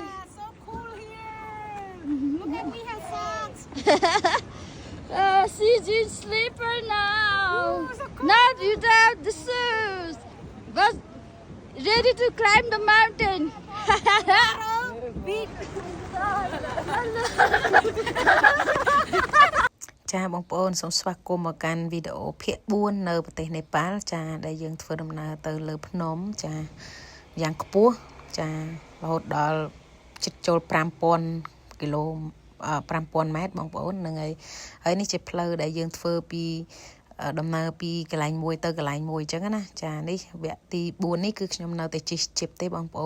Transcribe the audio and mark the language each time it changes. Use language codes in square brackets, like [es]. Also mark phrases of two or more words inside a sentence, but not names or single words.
[en] So cool here. Look at me have socks. She's in sleeper now. Ooh, so cool. Not without the shoes, but ready to climb the mountain. Big. [km] ចាបងប្អូនសូមស្វាគមន៍មកកាន់វីដេអូភាគ4នៅប្រទេសនេប៉ាល់ចាដែលយើងធ្វើដំណើរទៅលើភ្នំចាយ៉ាងខ្ពស់ចារហូតដល់ជិតចូល5000គីឡូ5000ម៉ែត្របងប្អូនហ្នឹងហើយនេះជាផ្លូវដែលយើងធ្វើពីដំណើរពីកន្លែងមួយទៅកន្លែងមួយអញ្ចឹងណាចានេះវគ្គទី4នេះគឺខ្ញុំនៅតែជិះជីបទេបងប្អូន